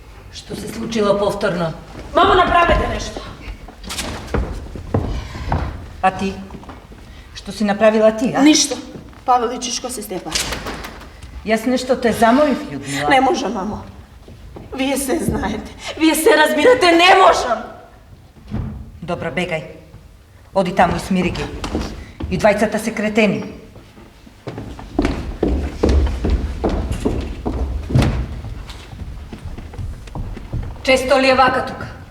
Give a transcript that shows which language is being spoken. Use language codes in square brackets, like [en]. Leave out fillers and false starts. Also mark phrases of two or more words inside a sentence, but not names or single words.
[mk] Што се случило повторно? Мамо, направете нешто. А ти? Што си направила ти, а? Ништо. Павел и Чичко се степа. Јас нешто те замолив, Людмила. Не можам, мамо. Вие се знаете. Вие се разбирате, не можам. Добро, бегај. Оди таму и смири ги. И двајцата се кретени. Често ли е вака тука?